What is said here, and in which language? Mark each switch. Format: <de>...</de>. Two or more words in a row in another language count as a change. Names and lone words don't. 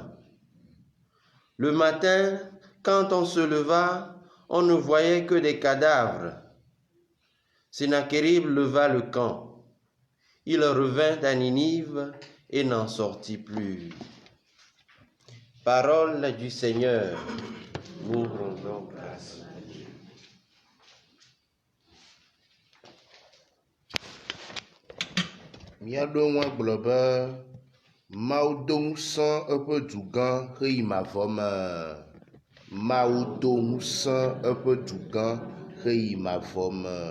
<fr>Le matin, quand on se leva, on ne voyait que des cadavres. Sennachérib leva le camp. Il revint à Ninive et n'en sortit plus. Parole du Seigneur. Nous rendons grâce à Dieu.</fr> <ee>Míaɖo gblɔ be Mawu do ŋusẽ eƒe du gã ɣeyi mavɔ me. Mawu do ŋusẽ eƒe du gã xeyi mavɔ me.</ee>